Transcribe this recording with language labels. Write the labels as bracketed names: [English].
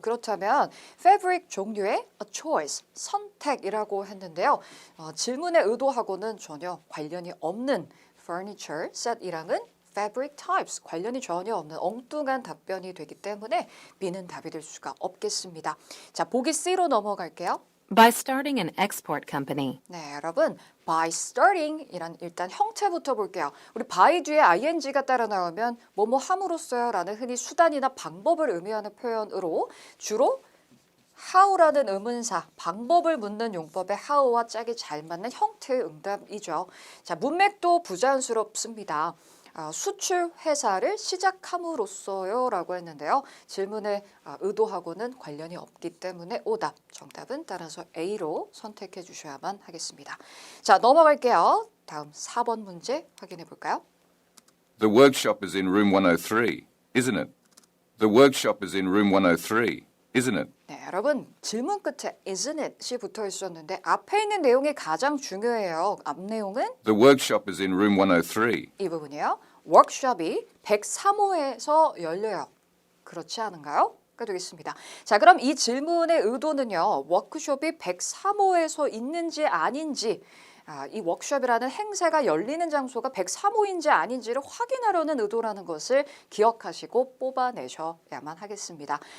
[Korean] 그렇다면 fabric 종류의 a choice, 선택이라고 했는데요. 질문의 의도하고는 전혀 관련이 없는 furniture set이랑은 fabric types 관련이 전혀 없는 엉뚱한 답변이 되기 때문에 B는 답이 될 수가 없겠습니다. 자, 보기 C로 넘어갈게요. [English] By starting an export company. [Korean] 네, 여러분, [English] by starting [Korean] 이란 일단 형태부터 볼게요. 우리 by 뒤에 ing가 따라 나오면 뭐뭐 함으로써요 라는 흔히 수단이나 방법을 의미하는 표현으로 주로 how라는 의문사, 방법을 묻는 용법의 how와 짝이 잘 맞는 형태의 응답이죠. 자, 문맥도 부자연스럽습니다. 수출 회사를 시작함으로써요 라고 했는데요. 질문의 의도하고는 관련이 없기 때문에 오답, 정답은 따라서 A로 선택해 주셔야만 하겠습니다. 자, 넘어갈게요. 다음 4번 문제 확인해 볼까요? [English] The workshop is in room 103, isn't it? The workshop is in room 103, isn't it? [Korean] 네, 여러분 질문 끝에 [English] isn't it [Korean] 이 붙어 있었는데 앞에 있는 내용이 가장 중요해요. 앞 내용은 [English] The workshop is in room 103. [Korean] 이 부분이에요. 워크숍이 103호에서 열려요. 그렇지 않은가요? 가 되겠습니다. 자, 그럼 이 질문의 의도는요. 워크숍이 103호에서 있는지 아닌지 이 워크숍이라는 행사가 열리는 장소가 103호인지 아닌지를 확인하려는 의도라는 것을 기억하시고 뽑아내셔야만 하겠습니다.